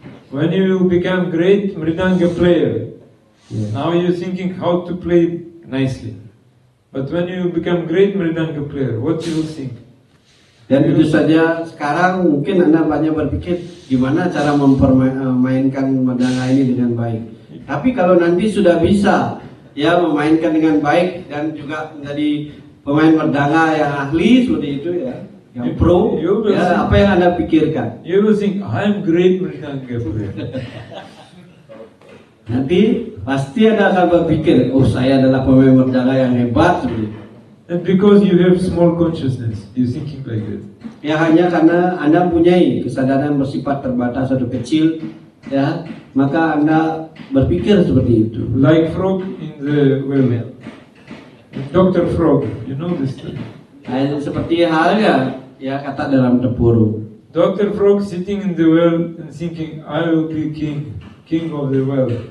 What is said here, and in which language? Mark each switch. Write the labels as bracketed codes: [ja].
[en] When you become great mridanga player, Yeah. now you're thinking how to play nicely. But when you become great mridanga player, what you will think? [id] Dan tentu saja sekarang mungkin Anda banyak berpikir gimana cara memainkan mridanga ini dengan baik. Tapi kalau nanti sudah bisa ya memainkan dengan baik dan juga menjadi pemain mridanga yang ahli seperti itu ya, yang pro, ya apa yang Anda pikirkan? [en] You will think, I'm great mridanga player. [id] Nanti pasti Anda akan berpikir, oh saya adalah pemain mridanga yang hebat seperti itu. [en] And because you have small consciousness, you're thinking like that. [id] Ya hanya karena Anda mempunyai kesadaran bersifat terbatas atau kecil, ya maka Anda berpikir seperti itu. [en] Like frog in the well. Dr. Frog, you know this thing. [id] Seperti halnya ya kata dalam tempurung. [en] Dr. Frog sitting in the well and thinking, I will be king of the well.